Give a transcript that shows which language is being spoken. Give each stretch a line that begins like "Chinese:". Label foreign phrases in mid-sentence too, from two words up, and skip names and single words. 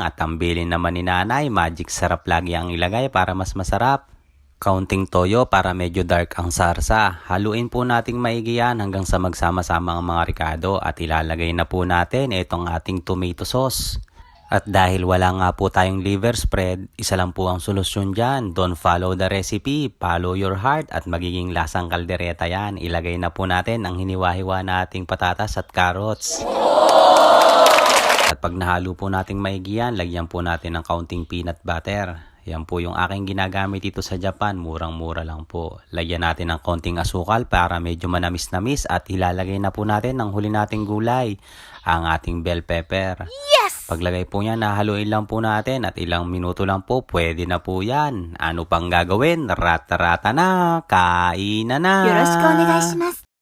Filipino: At ang bili naman ni Nanay, magic sarap lagi ang ilagay para mas masarap. Kaunting toyo para medyo dark ang sarsa. Haluin po nating maigi yan hanggang sa magsama-sama ang mga ricado. At ilalagay na po natin itong ating
English: tomato sauce.
Filipino: At dahil wala nga po tayong
English: liver spread,
Filipino: isa lang po ang solusyon dyan.
English: Don't follow the recipe, follow your heart
Filipino: at magiging lasang kaldereta yan. Ilagay na po natin ang hiniwa-hiwa nating patatas at carrots. At pag nahalo po nating maigi yan, lagyan po natin ng kaunting
English: peanut butter.
Filipino: Yan po yung aking ginagamit dito sa Japan, murang-mura lang po. Lagyan natin ng konting asukal para medyo manamis-namis at ilalagay na po natin ang huli nating gulay, ang ating
English: bell pepper. Yes!
Filipino: Paglagay po niya, nahaluin lang po natin at ilang minuto lang po, pwede na po yan. Ano pang gagawin? Rata-rata na, kainan na!
Japanese: よろしくお願いします。